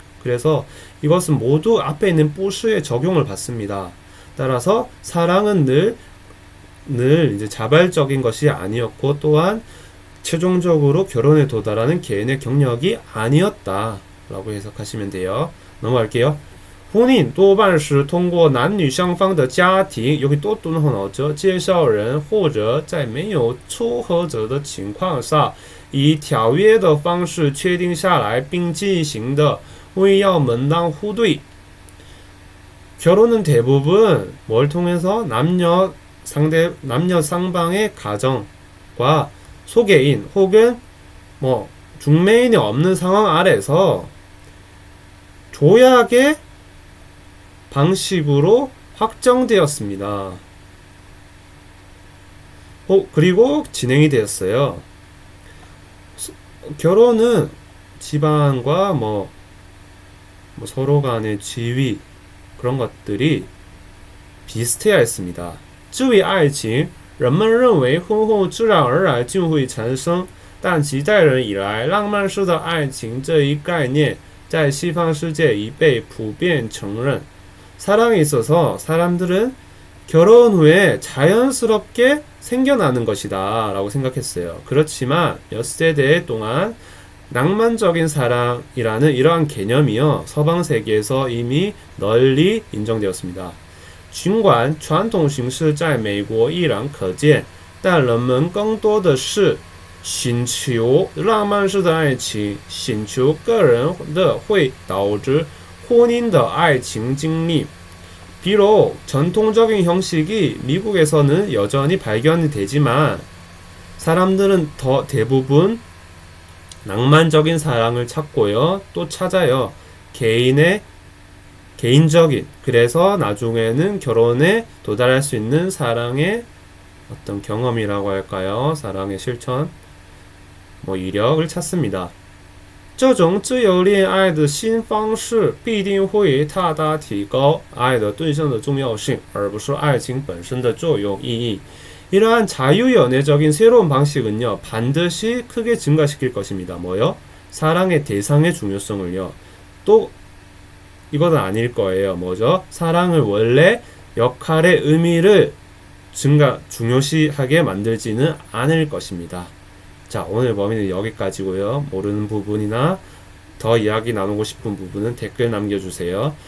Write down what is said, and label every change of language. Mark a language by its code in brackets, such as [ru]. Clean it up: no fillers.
[ko] 그래서 이것은 모두 앞에 있는 不是의 적용을 받습니다. 따라서 사랑은 늘 이제 자발적인 것이 아니었고 또한 최종적으로 결혼에 도달하는 개인의 경력이 아니었다라고 해석하시면 돼요. 넘어갈게요. 혼인 [zh] 多半是通过男女双方的家庭 [ko] 여기 또 또는 나오죠. [zh] 介绍人或者在没有撮合者的情况下以条约的方式确定下来并进行的为要门当户对 [ko] 결혼은 대부분 뭘 통해서 남녀 상방의 가정과 소개인 혹은 뭐 중매인이 없는 상황 아래서 조약의 방식으로 확정되었습니다. 그리고 진행이 되었어요. 결혼은 집안과 뭐 서로 간의 지위 그런 것들이 비슷해야 했습니다. [zh] 至于爱情人们认为婚后自然而然就会产生但几代人以来浪漫式的爱情这一概念在西方世界已被普遍承认 [ko] 사랑에 있어서 사람들은 결혼 후에 자연스럽게 생겨나는 것이다 라고 생각했어요. 그렇지만 몇 세대 동안 낭만적인 사랑이라는 이러한 개념이요 서방 세계에서 이미 널리 인정되었습니다. [zh] 尽管传统形式在美国依然可见，但人们更多的是寻求浪漫式的爱情，寻求个人的会导致婚姻的爱情经历. [ko] 비록 전통적인 형식이 미국에서는 여전히 발견이 되지만 사람들은 대부분 낭만적인 사랑을 찾고요. 또 찾아요. 개인적인 그래서 나중에는 결혼에 도달할 수 있는 사랑의 어떤 경험이라고 할까요? 사랑의 실천 이력을 찾습니다. [zh] 这种自由恋爱的新方式必定会大大提高爱的对象的重要性而不是爱情本身的作用意义 [ko] 이러한 자유연애적인 새로운 방식은요 반드시 크게 증가시킬 것입니다. 뭐요? 사랑의 대상의 중요성을요. 또 이건 아닐 거예요. 뭐죠? 사랑을 원래 역할의 의미를 중요시하게 만들지는 않을 것입니다. 자, 오늘 범위는 여기까지고요. 모르는 부분이나 더 이야기 나누고 싶은 부분은 댓글 남겨주세요.